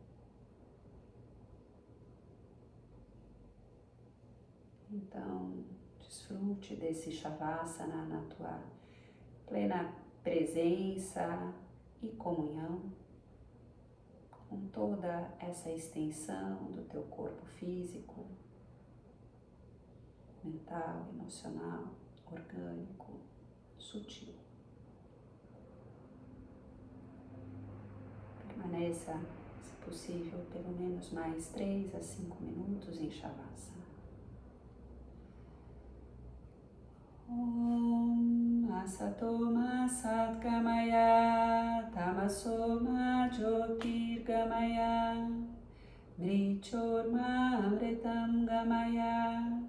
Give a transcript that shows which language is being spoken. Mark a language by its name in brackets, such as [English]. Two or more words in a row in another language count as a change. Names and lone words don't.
[Portuguese] Então, desfrute desse Shavasana na tua plena presença e comunhão com toda essa extensão do teu corpo físico, mental, emocional, orgânico, sutil. Permaneça, se possível, pelo menos mais 3 a 5 minutos em Shavasana. [Sanskrit] Om Asatoma Satgamaya Tamasoma Jyotirgamaya Mrichorma Amritam Gamaya.